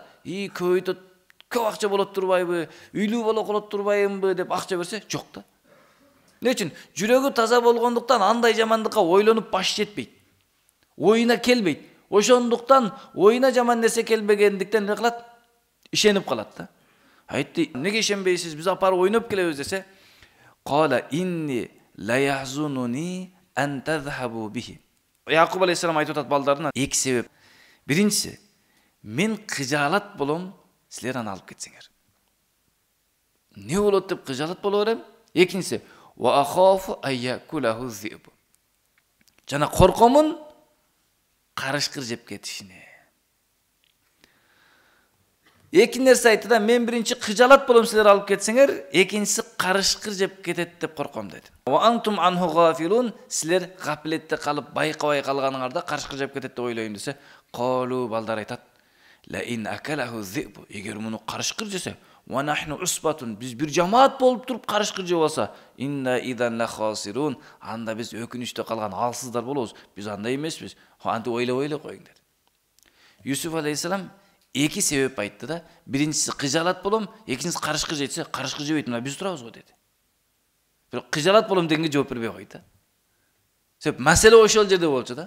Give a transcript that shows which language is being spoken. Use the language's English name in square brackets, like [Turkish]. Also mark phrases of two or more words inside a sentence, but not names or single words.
[Kyrgyz] Көбөйтөт, көп акча болот турбайбы? Үйлүү боло калат турбайбы деп акча берсе, жок да. Эмне үчүн? Жүрөгү таза болгондуктан андай жамандыкка ойлонуп баш жетпейт. Оюна келбейт. Ошондуктан оюна жаман нерсе келбегендиктен не кылат? Ишенип калат да. Айтты, неге ишенбейсиз? Биз апарып ойноп келебиз десе, [Arabic] قال إني ليحزنني أن تذهبوا به. [Kyrgyz] Якуб алейхиссалам айтып атат балдарына эки себеп. Биринчиси, мен кыжаалат болом, силер аны алып кетсеңер. Не болот деп кыжаалат боло берем? Экинчиси, [Arabic] وأخاف أن يأكله الذئب. [Kyrgyz] Жана коркомун карышкыр жеп кетишине. Эки нерсе айтты да, мен биринчи кыжалат болом силер алып кетсеңер, экинчиси карышкыр жеп кетет деп корком деди. [Arabic] وأنتم عنه غافلون, [Kyrgyz] силер гафилетте калып байкабай калганыңарда карышкыр жеп кетет деп ойлойм десе, қалу балдар айтат, [Arabic] لئن أكله الذئب, [Kyrgyz] эгер муну карышкыр жесе, [Arabic] ونحن عصبة, [Kyrgyz] биз бир жамаат болуп туруп карышкыр жеп алса, [Arabic] إنا إذا لخاسرون, [Kyrgyz] анда биз өкүнүчтө калган алсыздар болобуз. Биз андай эмеспиз. Антип ойлоп коюң деди. Юсуф алейхиссалам эки себеп айтты да. Биринчиси кыжалат болом, экинчиси карышкыр жетсе, карышкыр жебейт, мына биз турабыз го деди. Бирок кыжалат болом дегенге жооп бербей койду да. Себеп маселе ошол жерде болчу да.